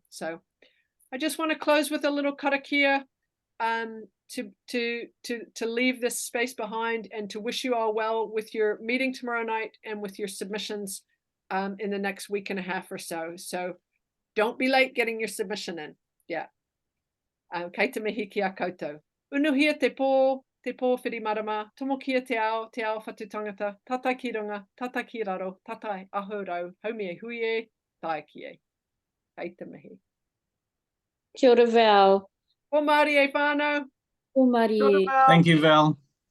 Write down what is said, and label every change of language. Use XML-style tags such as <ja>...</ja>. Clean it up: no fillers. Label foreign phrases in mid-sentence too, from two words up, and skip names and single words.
<en>So I just want to close with a little karakia to leave this space behind and to wish you all well with your meeting tomorrow night and with your submissions in the next week and a half or so. So don't be late getting your submission in. Yeah.</en> <mi>Kei te mihi ki a koutou. Unuhia te pō whiri marama, tomo kia te ao whatu tangata, tatai ki runga, tatai ki raro, tatai ahurau, haumi e hui e, tae ki e. Kei te mihi. Kia ora, Val. O Māori e whānau. O Mari.</mi> <en>Thank you, Val.</en>